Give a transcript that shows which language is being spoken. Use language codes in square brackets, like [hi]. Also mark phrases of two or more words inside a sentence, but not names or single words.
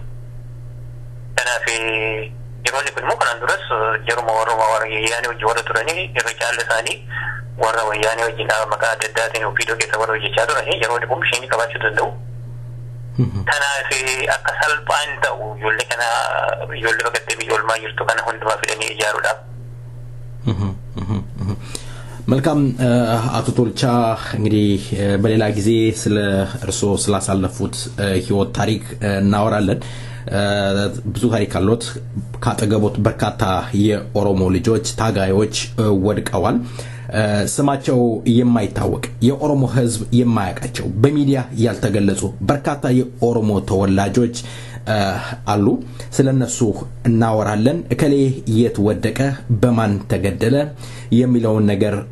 [om] Kanaaf yeroonni kun immoo kanaan duras yeruma warra wayyaanii wajjin warra turanii irra caalli isaanii warra wayyaanii wajjin dhaaba maqaa adda addaatiin ofiidoo keessa warra hojjechaa turanii yeroonni kun isheen qabaachuu danda'u. Kanaaf akka salphaan ta'u ijoollee bakka biyya olmaa jirtu kana hundumaa fidanii ijaaruudhaaf. [am] መልካም አቶ ቶልቻ እንግዲህ በሌላ ጊዜ ስለ እርሶ ስላሳለፉት ህይወት ታሪክ እናወራለን። ብዙ ታሪክ አሉት። ካጠገቦት በርካታ የኦሮሞ ልጆች ታጋዮች ወድቀዋል። ስማቸው የማይታወቅ የኦሮሞ ህዝብ የማያውቃቸው በሚዲያ ያልተገለጹ በርካታ የኦሮሞ ተወላጆች አሉ። ስለነሱ እናወራለን። እከሌ የተወደቀ በማን ተገደለ የሚለውን ነገር